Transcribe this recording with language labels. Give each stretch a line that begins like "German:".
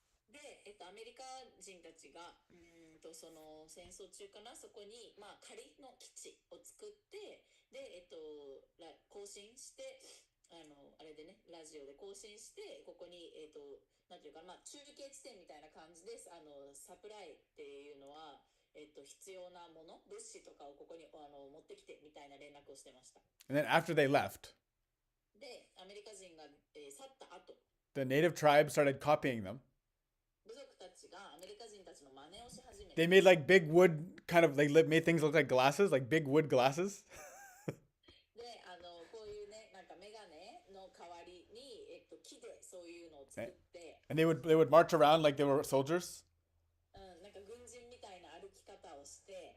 Japanese: で、アメリカ人たちがその戦争中かな、そこに、仮の基地を作って、で、更新して、あれでね、ラジオで更新して、ここに、なんていうかな、中継地点みたいな感じです。サプライっていうのは、必要なもの、物資とかをここに持ってきてみたいな連絡をしてました。
English: And then after they left,
Japanese: で、アメリカ人が、去った後、
English: the native tribe started copying them.
Japanese: 部族たちがアメリカ人たちの真似をし始めて。
English: They made like big wood, kind of like made things look like glasses, like big wood glasses.
Japanese: で、こういうね、なんかメガネの代わりに、木でそういうのを作って、
English: And they would march around like they were soldiers.
Japanese: なんか軍人みたいな歩き方をして、